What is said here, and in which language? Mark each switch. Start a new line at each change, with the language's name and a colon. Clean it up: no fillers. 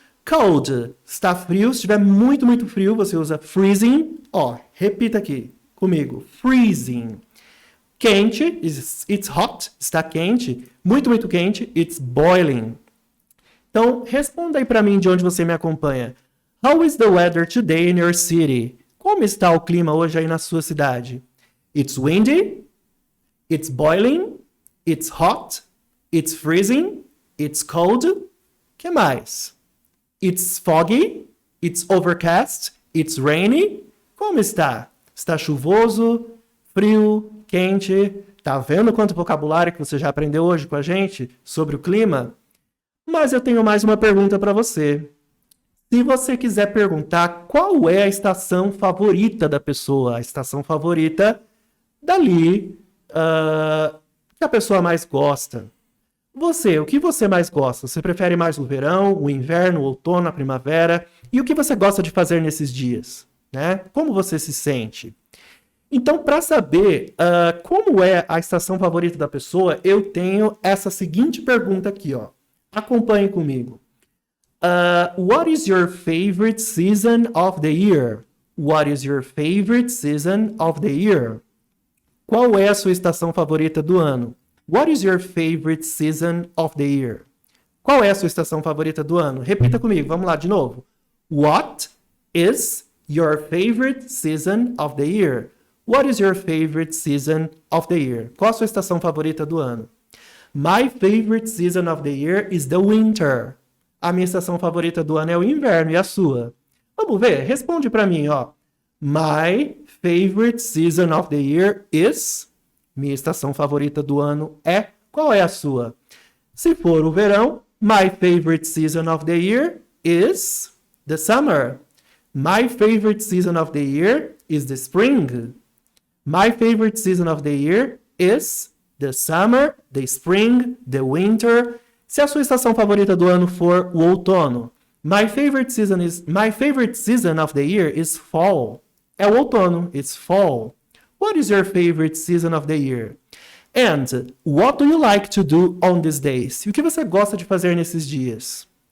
Portuguese: Cold, está frio. Se estiver muito, muito frio, você usa freezing. Ó, repita aqui comigo. Freezing. Quente,
English: it's hot,
Portuguese: está quente. Muito, muito quente,
English: it's boiling.
Portuguese: Então, responda aí para mim de onde você me acompanha.
English: How is the weather today in your city?
Portuguese: Como está o clima hoje aí na sua cidade?
English: It's windy, it's boiling, it's hot, it's freezing, it's cold.
Portuguese: Que mais?
English: It's foggy, it's overcast, it's rainy.
Portuguese: Como está? Está chuvoso, frio, quente? Tá vendo quanto vocabulário que você já aprendeu hoje com a gente sobre o clima? Mas eu tenho mais uma pergunta para você. Se você quiser perguntar qual é a estação favorita da pessoa, a estação favorita dali, que a pessoa mais gosta. Você, o que você mais gosta? Você prefere mais o verão, o inverno, o outono, a primavera? E o que você gosta de fazer nesses dias? Né? Como você se sente? Então, para saber como é a estação favorita da pessoa, eu tenho essa seguinte pergunta aqui, ó. Acompanhe comigo.
English: What is your favorite season of the year? What is your favorite season of the year?
Portuguese: Qual é a sua estação favorita do ano?
English: What is your favorite season of the year?
Portuguese: Qual é a sua estação favorita do ano? Repita comigo, vamos lá de novo.
English: What is your favorite season of the year? What is your favorite season of the year?
Portuguese: Qual a sua estação favorita do ano?
English: My favorite season of the year is the winter.
Portuguese: A minha estação favorita do ano é o inverno, e a sua? Vamos ver, responde para mim, ó.
English: My favorite season of the year is...
Portuguese: Minha estação favorita do ano é... Qual é a sua? Se for o verão,
English: my favorite season of the year is the summer. My favorite season of the year is the spring. My favorite season of the year is the summer, the spring, the winter.
Portuguese: Se a sua estação favorita do ano for o outono,
English: my favorite season of the year is fall.
Portuguese: É o outono,
English: it's fall. What is your favorite season of the year? And what do you like to do on these days?
Portuguese: E o que você gosta de fazer nesses dias?